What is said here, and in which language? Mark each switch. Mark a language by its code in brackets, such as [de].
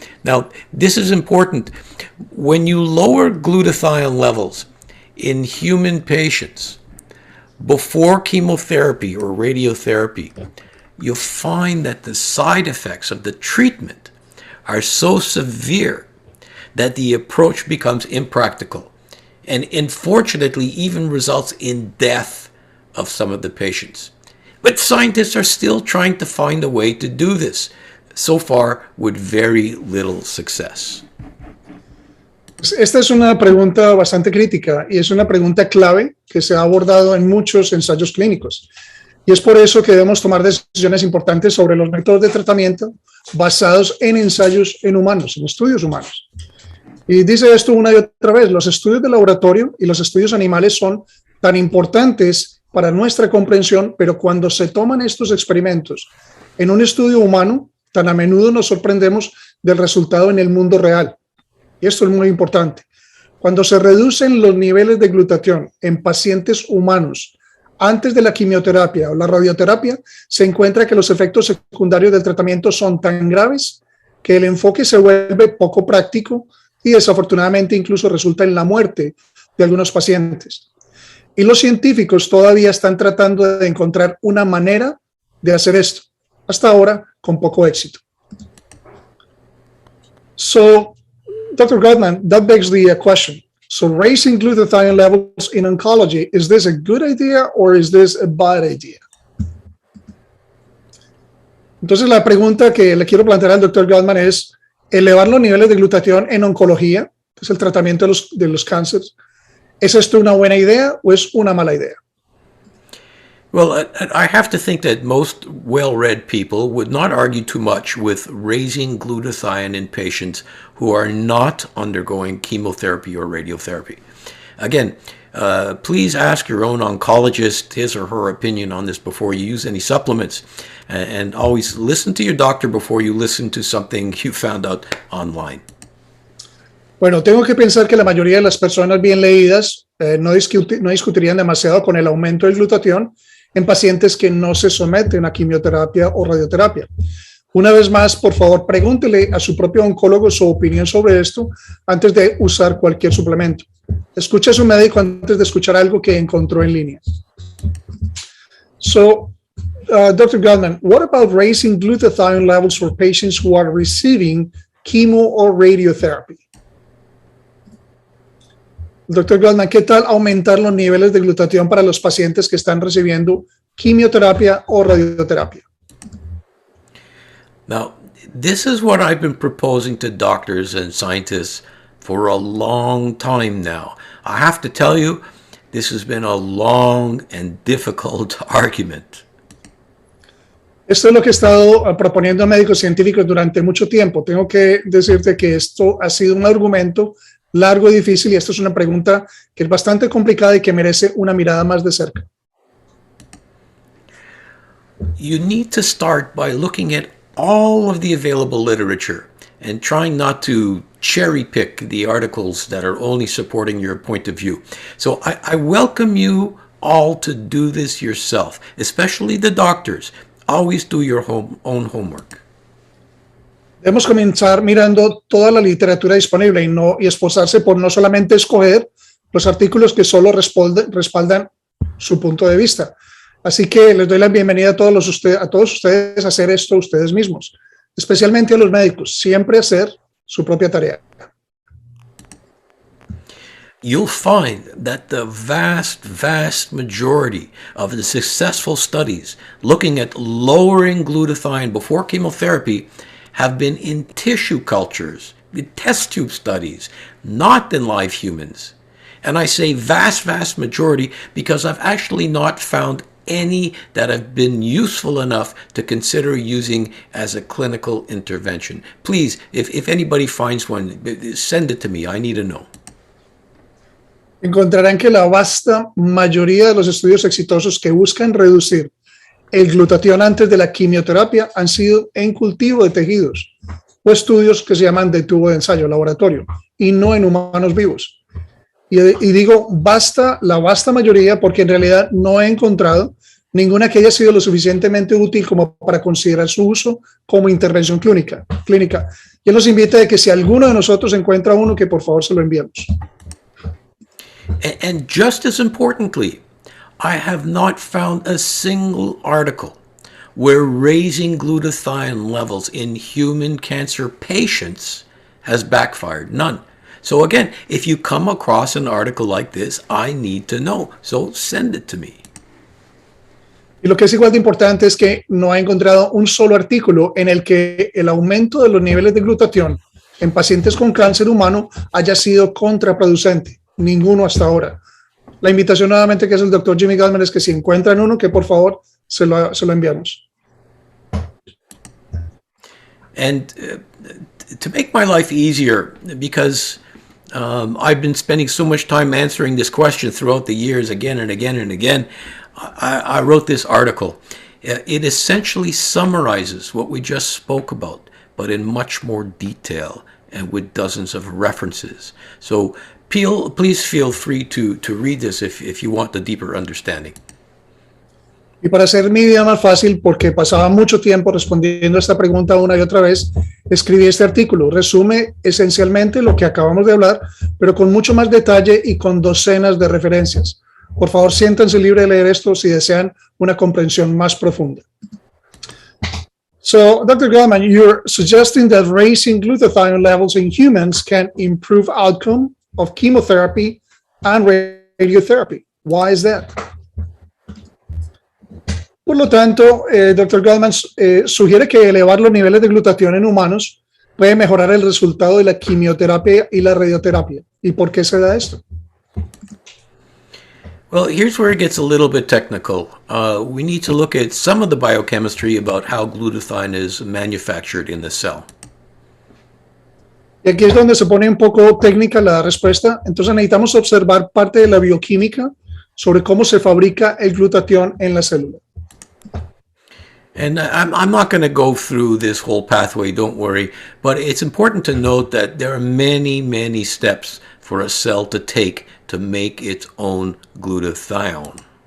[en] Now, this is important. When you lower glutathione levels in human patients before chemotherapy or radiotherapy, you'll find that the side effects of the treatment are so severe that the approach becomes impractical and unfortunately even results in death of some of the patients. But scientists are still trying to find a way to do this, so far with very little success. [es] Esta es una pregunta bastante crítica y es una pregunta clave que se ha abordado en muchos ensayos clínicos. Y es por eso que debemos tomar decisiones importantes sobre los métodos de tratamiento basados en ensayos en humanos, en estudios humanos. Y dice esto una y otra vez, los estudios de laboratorio y los estudios animales son tan importantes para nuestra comprensión, pero cuando se toman estos experimentos en un estudio humano, tan a menudo nos sorprendemos del resultado en el mundo real. Y esto es muy importante. Cuando se reducen los niveles de glutatión en pacientes humanos antes de la quimioterapia o la radioterapia, se encuentra que los efectos secundarios del tratamiento son tan graves que el enfoque se vuelve poco práctico y desafortunadamente incluso resulta en la muerte de algunos pacientes. Y los científicos todavía están tratando de encontrar una manera de hacer esto, hasta ahora con poco éxito. [en] So, Dr. Gutman, that begs the question. So raising glutathione levels in oncology, is this a good idea or is this a bad idea? [es] Entonces la pregunta que le quiero plantear al Dr. Gutman es, elevar los niveles de glutatión en oncología, que es el tratamiento de los cánceres, ¿es esto una buena idea o es una mala idea? [en] Well, I have to think that most well-read people would not argue too much with raising glutathione in patients who are not undergoing chemotherapy or radiotherapy. Again, please ask your own oncologist his or her opinion on this before you use any supplements. And always listen to your doctor before you listen to something you found out online. [es] Bueno, tengo que pensar que la mayoría de las personas bien leídas no discutirían demasiado con el aumento del glutatión en pacientes que no se someten a quimioterapia o radioterapia. Una vez más, por favor, pregúntele a su propio oncólogo su opinión sobre esto antes de usar cualquier suplemento. Escuche a su médico antes de escuchar algo que encontró en línea. [en] So, Dr. Gutman, what about raising glutathione levels for patients who are receiving chemo or radiotherapy? [es] Dr. Gutman, ¿qué tal aumentar los niveles de glutatión para los pacientes que están recibiendo quimioterapia o radioterapia? [en] Now, this is what I've been proposing to doctors and scientists for a long time now. I have to tell you, this has been a long and difficult argument. [es] Esto es lo que he estado proponiendo a médicos científicos durante mucho tiempo. Tengo que decirte que esto ha sido un argumento largo y difícil, y esto es una pregunta que es bastante complicada y que merece una mirada más de cerca. [en] You need to start by looking at all of the available literature and trying not to cherry pick the articles that are only supporting your point of view. So I welcome you all to do this yourself, especially the doctors. Always do your own homework. [es] Debemos comenzar mirando toda la literatura disponible y esforzarse por no solamente escoger los artículos que solo respaldan su punto de vista. Así que les doy la bienvenida a todos ustedes a hacer esto ustedes mismos, especialmente a los médicos, siempre hacer su propia tarea. [en] You'll find that the vast majority of the successful studies looking at lowering glutathione before chemotherapy have been in tissue cultures, in test tube studies, not in live humans. And I say vast majority because I've actually not found any that have been useful enough to consider using as a clinical intervention. Please, if anybody finds one, send it to me. I need to know. [es] Encontrarán que la vasta mayoría de los estudios exitosos que buscan reducir el glutatión antes de la quimioterapia han sido en cultivo de tejidos o estudios que se llaman de tubo de ensayo, laboratorio, y no en humanos vivos. Y digo la vasta mayoría porque en realidad no he encontrado ninguna que haya sido lo suficientemente útil como para considerar su uso como intervención clínica. Yo los invito a que si alguno de nosotros encuentra uno, que por favor se lo enviemos. [en] And just as importantly, I have not found a single article where raising glutathione levels in human cancer patients has backfired. None. So again, if you come across an article like this, I need to know. So send it to me. [es] Y lo que es igual de importante es que no he encontrado un solo artículo en el que el aumento de los niveles de glutatión en pacientes con cáncer humano haya sido contraproducente. Ninguno hasta ahora. La invitación nuevamente que es el doctor Jimmy Gutman es que si encuentran uno, que por favor se lo enviamos. [en] And to make my life easier, because I've been spending so much time answering this question throughout the years again and again and again, I wrote this article. It essentially summarizes what we just spoke about, but in much more detail and with dozens of references. So please feel free to read this if you want the deeper understanding. [es] Y para hacer mi vida más fácil, porque pasaba mucho tiempo respondiendo a esta pregunta una y otra vez, escribí este artículo. Resume esencialmente lo que acabamos de hablar, pero con mucho más detalle y con docenas de referencias. Por favor, siéntanse libres de leer esto si desean una comprensión más profunda. [en] So, Dr. Gutman, you're suggesting that raising glutathione levels in humans can improve outcome of chemotherapy and radiotherapy. Why is that? [es] Por lo tanto, Dr. Gutman sugiere que elevar los niveles de glutatión en humanos puede mejorar el resultado de la quimioterapia y la radioterapia. ¿Y por qué se da esto? [en] Well, here's where it gets a little bit technical. We need to look at some of the biochemistry about how glutathione is manufactured in the cell. [es] Y aquí es donde se pone un poco técnica la respuesta. Entonces necesitamos observar parte de la bioquímica sobre cómo se fabrica el glutatión en la célula. [en] And I'm not going to go through this whole pathway, don't worry, but it's important to note that there are many, many steps for a cell to take to make its own glutathione.